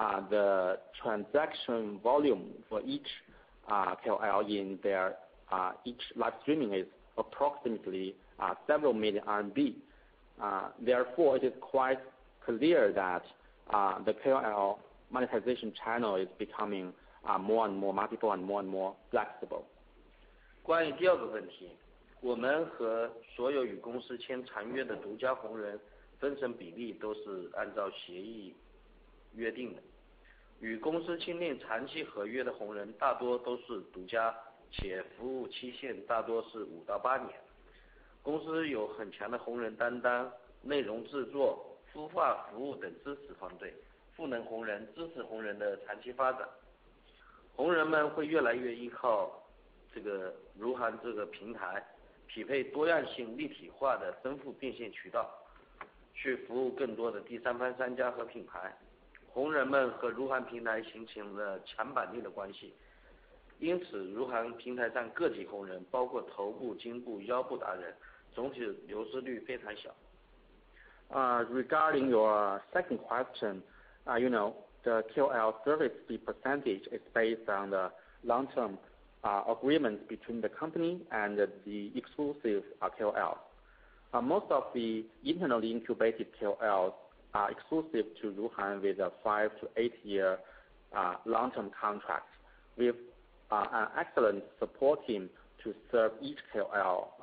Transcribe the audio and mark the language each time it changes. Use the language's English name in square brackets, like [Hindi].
[English] The transaction volume for each KOL in their each live streaming is approximately several million RMB. Therefore, it is quite clear that the KOL monetization channel is becoming more and more multiple and more flexible. [Chinese] 关于第二个问题，我们和所有与公司签长约的独家红人分成比例都是按照协议约定的。与公司签订长期合约的红人大多都是独家，且服务期限大多是5到8年。公司有很强的红人担当、内容制作、孵化服务等支持团队，赋能红人、支持红人的长期发展。红人们会越来越依靠这个RUHN这个平台，匹配多样性、立体化的丰富变现渠道，去服务更多的第三方商家和品牌。红人们和RUHN平台形成了强绑定的关系，因此RUHN平台上个体红人，包括头部、颈部、腰部达人，总体流失率非常小。 [English] Regarding your second question, the KOL service fee percentage is based on the long-term agreements between the company and the exclusive KOLs. Most of the internally incubated KOLs are exclusive to Ruhnn with a 5 to 8 year long-term contract with an excellent support team to serve each KOL.